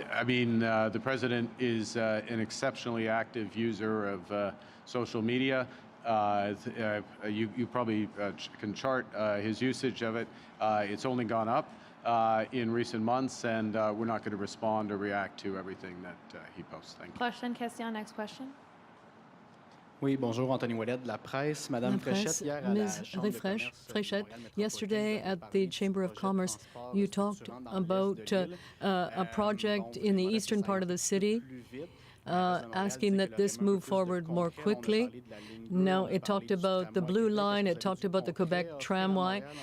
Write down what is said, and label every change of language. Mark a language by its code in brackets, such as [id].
[en] I mean, the president is an exceptionally active user of social media. You probably can chart his usage of it. It's only gone up in recent months, and we're not going to respond or react to everything that he posts. Thank you. [fr] Prochaine question, [en] next question. [fr] Oui, bonjour, Anthony Ouellet de la presse. Madame Fréchette, hier à la Chambre de commerce [en] Fréchette, yesterday at the Chamber of Commerce, you talked about a project in the eastern part of the city, asking that this move forward more quickly. Now, it talked about the Blue Line, it talked about the Quebec tramway.